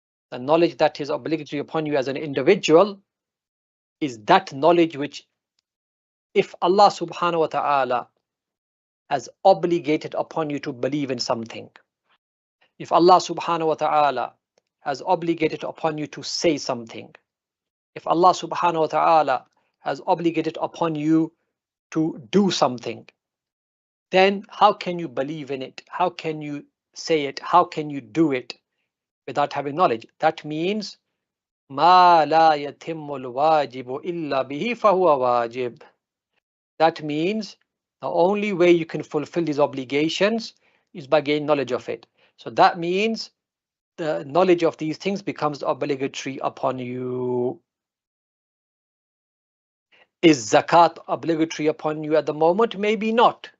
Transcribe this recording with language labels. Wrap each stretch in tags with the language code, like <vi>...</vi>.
<en>The knowledge that is obligatory upon you as an individual is that knowledge which, if Allah subhanahu wa ta'ala has obligated upon you to believe in something, if Allah subhanahu wa ta'ala has obligated upon you to say something, if Allah subhanahu wa ta'ala has obligated upon you to do something, then how can you believe in it? How can you say it? How can you do it without having knowledge? That means</en> <ar>ما لا يتم الواجب إلا به فهو واجب.</ar> <en>That means the only way you can fulfill these obligations is by gaining knowledge of it. So that means the knowledge of these things becomes obligatory upon you. Is zakat obligatory upon you at the moment? Maybe not.</en>